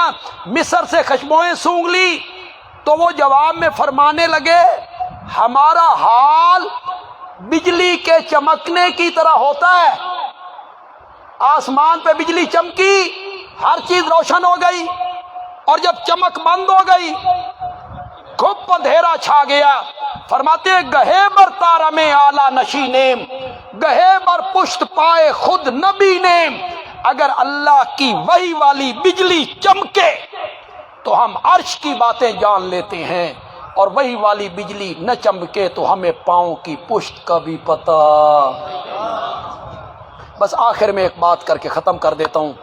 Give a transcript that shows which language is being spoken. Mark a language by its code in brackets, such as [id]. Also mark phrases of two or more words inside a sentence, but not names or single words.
[ur] مصر سے خشبوئیں سونگھ لی تو وہ جواب میں فرمانے لگے ہمارا حال بجلی کے چمکنے کی طرح ہوتا ہے، آسمان پہ بجلی چمکی، ہر چیز روشن ہو گئی، اور جب چمک بند ہو گئی خوب اندھیرا چھا گیا۔ [fa] فرماتے گہے بر تارم اعلیٰ نشینیم گہے بر پشت پائے خود نبی نیم۔ [ur] اگر اللہ کی وحی والی بجلی چمکے تو ہم عرش کی باتیں جان لیتے ہیں، اور وحی والی بجلی نہ چمکے تو ہمیں پاؤں کی پشت کا بھی پتہ۔ بس آخر میں ایک بات کر کے ختم کر دیتا ہوں۔